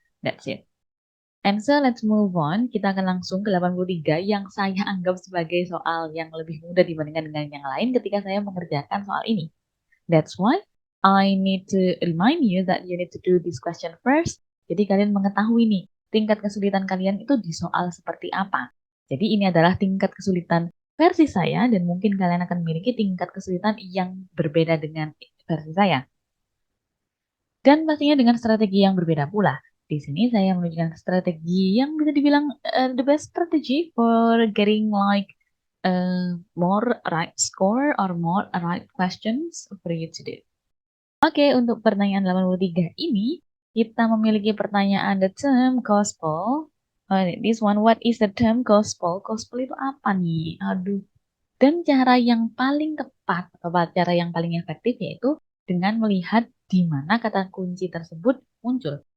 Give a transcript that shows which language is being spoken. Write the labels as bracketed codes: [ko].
[en] That's it. And so let's move on. [id] Kita akan langsung ke 83 yang saya anggap sebagai soal yang lebih mudah dibandingkan dengan yang lain ketika saya mengerjakan soal ini. [en] That's why I need to remind you that you need to do this question first. [id] Jadi kalian mengetahui nih, tingkat kesulitan kalian itu di soal seperti apa. Jadi ini adalah tingkat kesulitan versi saya dan mungkin kalian akan memiliki tingkat kesulitan yang berbeda dengan versi saya. Dan pastinya dengan strategi yang berbeda pula. Di sini saya menunjukkan strategi yang bisa dibilang [en] the best strategy for getting like more right score or more right questions for you to do. [id] Oke, untuk pertanyaan 83 ini, kita memiliki pertanyaan [en] the term gospel. This one, what is the term gospel? [id] Gospel itu apa nih? Aduh. Dan cara yang paling tepat atau cara yang paling efektif yaitu dengan melihat di mana kata kunci tersebut muncul.